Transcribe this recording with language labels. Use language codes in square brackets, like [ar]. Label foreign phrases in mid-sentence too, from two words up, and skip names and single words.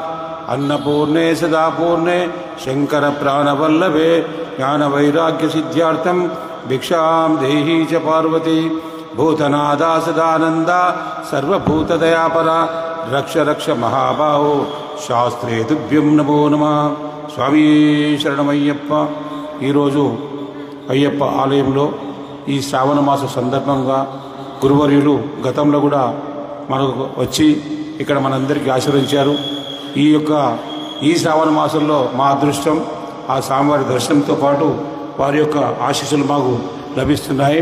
[sa] अन्नपूर्णे सदा पूर्णे शंकर प्राणवल्लभे ज्ञान वैराग्य सिद्ध्यार्थं भिक्षां देहि च पार्वती। भूतनादा सदानंदा सर्वभूतदयापरा रक्ष रक्ष महाबाहो शास्त्रे तुभ्यं नमो नमः। स्वामी शरणमయ్యప్ప। [te] ఈరోజు అయ్యప్ప ఆలయంలో ఈ శ్రావణ మాస సందర్భంగా గురువర్యులు గతంలో కూడా మనకు వచ్చి ఇక్కడ మనందరికీ ఆశీర్వదించారు. ఈ శ్రావణ మాసంలో మా అదృష్టం ఆ స్వామివారి దర్శనంతో పాటు వారి యొక్క ఆశీస్సులు మాకు లభిస్తున్నాయి.